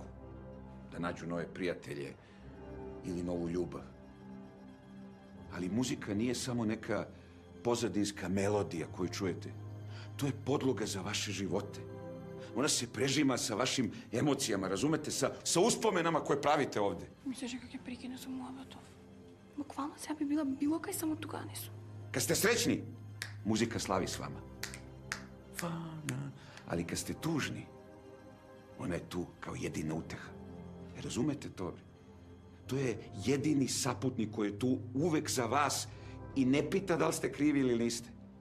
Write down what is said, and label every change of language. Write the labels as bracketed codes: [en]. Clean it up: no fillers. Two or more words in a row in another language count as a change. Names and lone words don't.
[sr] Da nađu nove prijatelje ili novu ljubav. Ali muzika nije samo neka pozadinska melodija koju čujete. To je podloga za vaše živote. Ona se prežima sa vašim emocijama, razumete? Sa uspomenama koje pravite ovde. [mk] Мислеше как ќе прекине со муабетов. Буквално сега би била било кај, само тука не сум. [sr] Kad ste srećni, muzika slavi s vama. Ali kad ste tužni, ona je tu kao jedina uteha. Razumete to? To je jedini saputnik koji je tu uvek za vas i ne pita da li ste krivi ili niste.